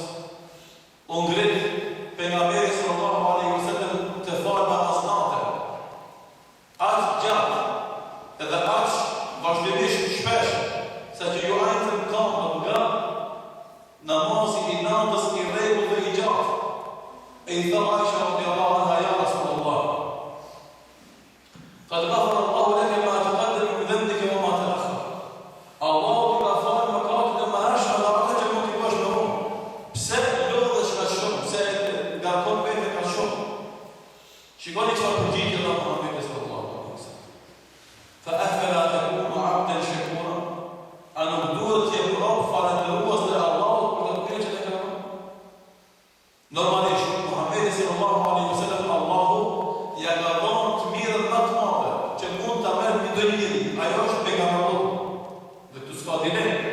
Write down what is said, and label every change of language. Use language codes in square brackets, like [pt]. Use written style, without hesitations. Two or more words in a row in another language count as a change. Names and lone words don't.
[sq] U ngrit pejgamberi [ar] صلى الله عليه وسلم [sq] të falë namaz natë. Aq gjatë edhe aq vazhdimisht shpesh, sa që ju ajtën kam nga namazi i natës i rregull dhe i gjatë. E i tha [ar] Aisha رضي الله عنها يا رسول الله قد غفر الله لك ما تقدم من ذنبك وما تأخر. [sq] Allahu t'i ka falë mëkatet e mëhershme dhe ato që mund t'i bësh më vonë. Pse lodhesh ka shumë? Pse ngarkon vete ka shumë? Shikoni çfarë përgjigje dha Muhamedi [ar] صلى الله عليه وسلم. أفلا تكون عبدا شكورا. [sq] A nuk duhet të jetë rob falëndërues dhe Allahut për ato që të ka bërë? Normalisht Muhamedi [ar] صلى الله عليه وسلم [sq] Allahu ja ka dhënë të mirën më të madhe që mund ta merr një njeri, ajo është pejgamberi. Dhe të s'ka dilemë.